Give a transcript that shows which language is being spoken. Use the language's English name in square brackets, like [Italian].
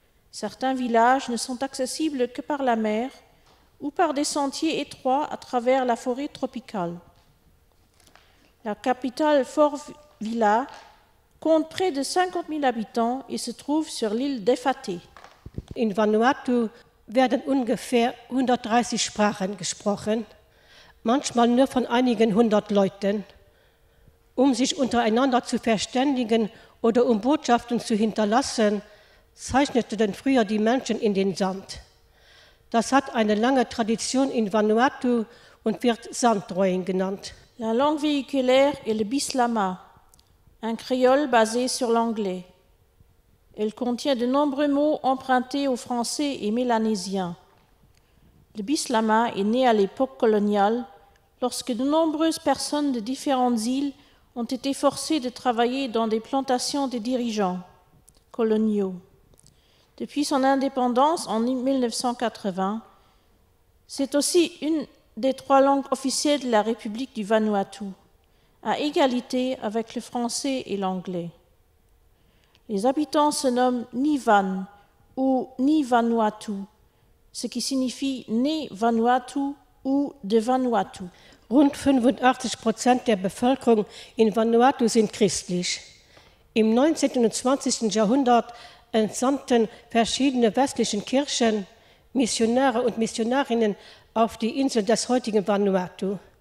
[French] Certains villages ne sont accessibles que par la mer ou par des sentiers étroits à travers la forêt tropicale. La capitale Fort Vila compte près de 50 000 habitants et se trouve sur l'île d'Efate. [German] In Vanuatu werden ungefähr 130 Sprachen gesprochen, manchmal nur von einigen hundert Leuten. Um sich untereinander zu verständigen oder um Botschaften zu hinterlassen, zeichneten früher die Menschen in den Sand. Das hat eine lange Tradition in Vanuatu und wird Sanddrawing genannt. [French] La langue véhiculaire est le bislama, un créole basé sur l'anglais. Elle contient de nombreux mots empruntés au français et mélanésien. Le bislama est né à l'époque coloniale, lorsque de nombreuses personnes de différentes îles ont été forcées de travailler dans des plantations de dirigeants coloniaux. Depuis son indépendance en 1980, c'est aussi une des 3 langues officielles de la République du Vanuatu, à égalité avec le français et l'anglais. Les habitants se nomment Nivan ou Ni Vanuatu, ce qui signifie né Vanuatu ou de Vanuatu. [German] Rund 85% der Bevölkerung in Vanuatu sind christlich. Im 19. und 20. Jahrhundert entsandten verschiedene westliche Kirchen Missionare und Missionarinnen auf die Insel des heutigen Vanuatu.